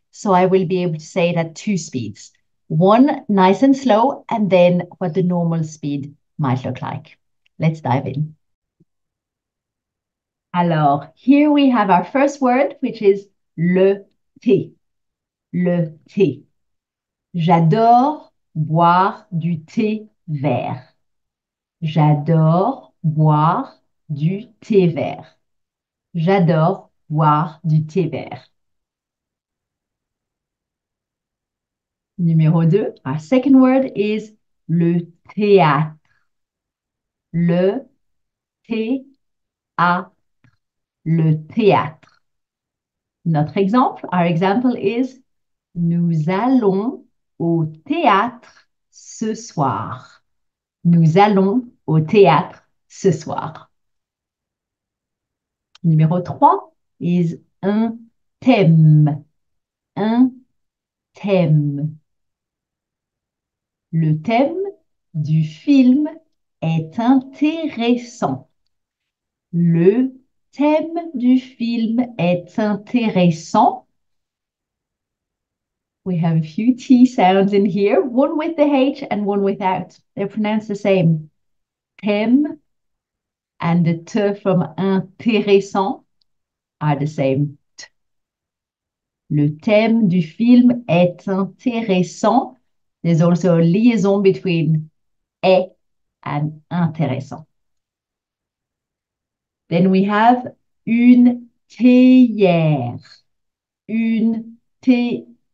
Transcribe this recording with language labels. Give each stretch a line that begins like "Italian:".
English: So I will be able to say it at two speeds. One nice and slow, and then what the normal speed might look like. Let's dive in.
French: Alors,
English: here we have our first word, which is le thé.
French: Le thé. J'adore boire du thé vert. J'adore boire du thé vert. J'adore boire du thé vert. Numéro 2,
English: our second word is le théâtre.
French: Le théâtre. Le théâtre. Notre exemple,
English: our example is
French: nous allons au théâtre ce soir. Nous allons au théâtre ce soir. Numéro 3 is un thème. Un thème. Le thème du film est intéressant. Le thème du film est intéressant.
English: We have a few T sounds in here, one with the H and one without. They're pronounced the same. Thème and the T from intéressant are the same. Le thème du film est intéressant. There's also a liaison between est and intéressant. Then we have une théière.
French: Une T-I-R.